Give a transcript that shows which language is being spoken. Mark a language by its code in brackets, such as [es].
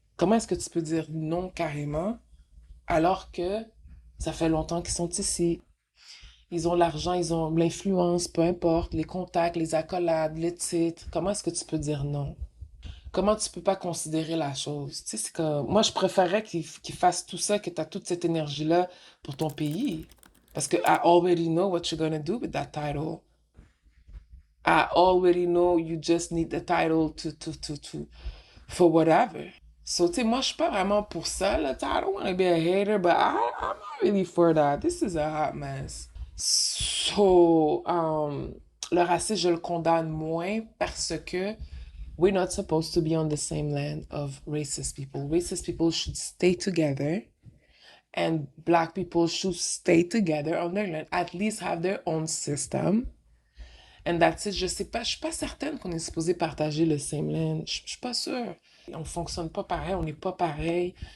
[fr] Comment est-ce que tu peux dire non carrément alors que ça fait longtemps qu'ils sont ici? Ils ont l'argent, ils ont l'influence, peu importe, les contacts, les accolades, les titres. Comment est-ce que tu peux dire non? Comment tu peux pas considérer la chose? Tu sais, c'est comme... Moi, je préférerais qu'ils fassent tout ça, que tu as toute cette énergie-là pour ton pays. Parce que [en] I already know what you're gonna do with that title. I already know you just need the title for whatever. [fr] So, tu sais, moi, je suis pas vraiment pour ça, là. Tu sais, [en] I don't want to be a hater, but I'm not really for that. This is a hot mess. So, [fr] le racisme, je le condamne moins parce que [en] we're not supposed to be on the same land of racist people. Racist people should stay together, and black people should stay together on their land, at least have their own system. And that's it. [fr] Je sais pas, je suis pas certaine qu'on est supposé partager le [en] same land. [fr] Je suis pas sûre. On fonctionne pas pareil, on n'est pas pareil.